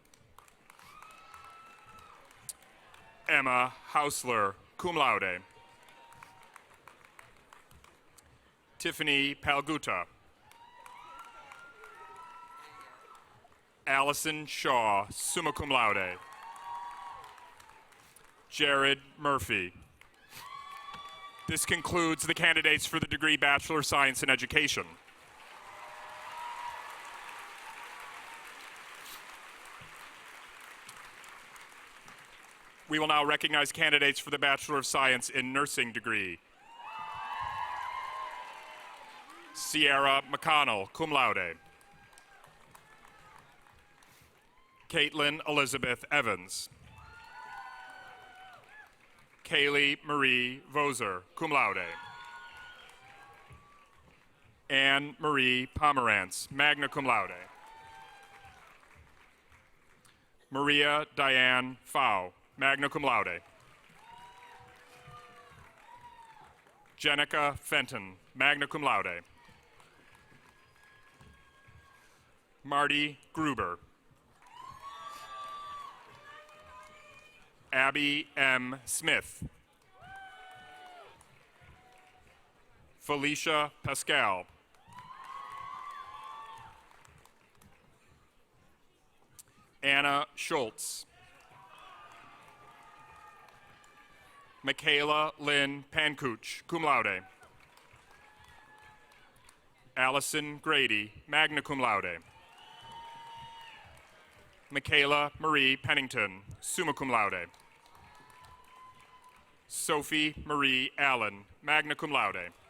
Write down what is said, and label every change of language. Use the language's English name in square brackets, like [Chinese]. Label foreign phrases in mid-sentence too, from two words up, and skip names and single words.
[English] Emma Hausler, [Latin] cum laude. [English] Tiffany Palguta. Allison Shaw, [Latin] summa cum laude. [English] Jared Murphy. This concludes the candidates for the degree Bachelor of Science in Education. We will now recognize candidates for the Bachelor of Science in Nursing degree. Sierra McConnell, [Latin] cum laude. [English] Caitlin Elizabeth Evans. Kaylee Marie Voser, [Latin] cum laude. [English] Anne Marie Pomerantz, [Latin] magna cum laude. [English] Maria Diane Fau, [Latin] magna cum laude. [English] Jenica Fenton, [Latin] magna cum laude. [English] Marty Gruber. Abby M. Smith. Felicia Pascal. Anna Schultz. Michaela Lynn Pankuch, [Latin] cum laude. [English] Allison Grady, [Latin] magna cum laude. [English] Michaela Marie Pennington, [Latin] summa cum laude. [English] Sophie Marie Allen, [Latin] magna cum laude.